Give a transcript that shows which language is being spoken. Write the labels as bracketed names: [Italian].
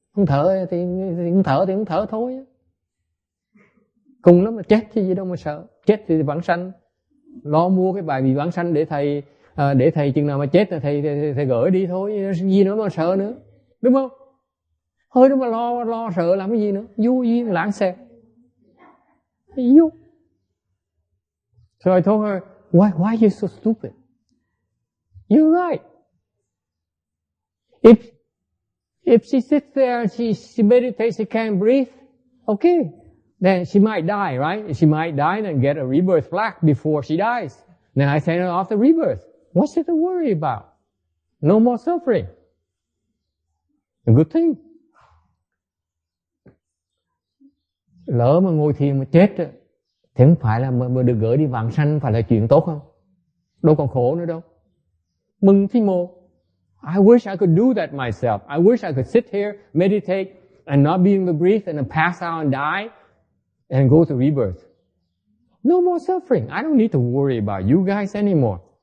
[Vietnamese] Không thở thì không thở thôi. Cùng lắm mà chết chứ gì đâu mà sợ. Chết thì vãng sanh. Lo mua cái bài vị vãng sanh để thầy để thầy chừng nào mà chết là thầy gửi đi thôi, gì nữa mà sợ nữa, đúng không? Thôi đó mà lo sợ làm cái gì nữa, vô duyên lãng xẹt, vô. [English] So I told her, why are you so stupid? You're right. If she sits there, she meditates, she can't breathe, okay, then she might die, right? She might die and get a rebirth plaque before she dies. Then I send her off the rebirth. What's it to worry about? No more suffering. A good thing. [Vietnamese] Lỡ mà ngồi thiền mà chết thì không phải là mà được gửi đi vãng sanh phải là chuyện tốt không? Đâu còn khổ nữa đâu. Mừng thí mồ. [English] I wish I could do that myself. I wish I could sit here, meditate, and not be able to breathe, and then pass out and die, and go to rebirth. No more suffering. I don't need to worry about you guys anymore.